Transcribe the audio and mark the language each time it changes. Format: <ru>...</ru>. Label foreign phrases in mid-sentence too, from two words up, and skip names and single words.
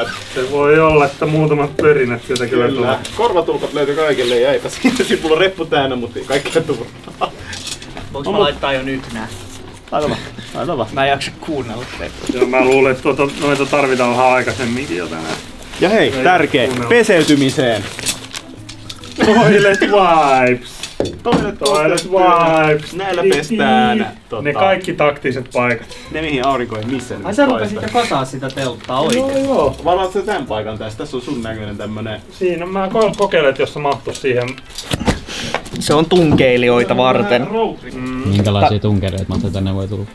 <fi>Se voi olla, että muutamat pörinät sieltä kyllä tulee. Korvatulpat löytyy kaikille ja eipä siitä. Sitten mulla on reppu täynnä, mutta kaikkea turhaa. Voinko mä laittaa jo nyt nää? Laita vaan. Mä en jaksa kuunnella teitä. Joo, mä luulen, että noita tarvitaan vähän aikaisemminkin jo tänään. Ja hei, tärkeä, peseytymiseen.</fi> <en>Toilet wipes. Toilet wipes.</en> <fi>Näillä pestään. Ne kaikki taktiset paikat. Ne mihin aurinko ei missään. Ai sä rupesit jo kasaa sitä telttaa oikein. Joo. Valaat sä tän paikan tässä? Tässä on sun näköinen tämmönen. Siinä mä kokeilen, että jos se mahtuisi siihen. Se on tunkeilijoita varten. Minkälaisia tunkeilijoita tänne voi tulla?</fi>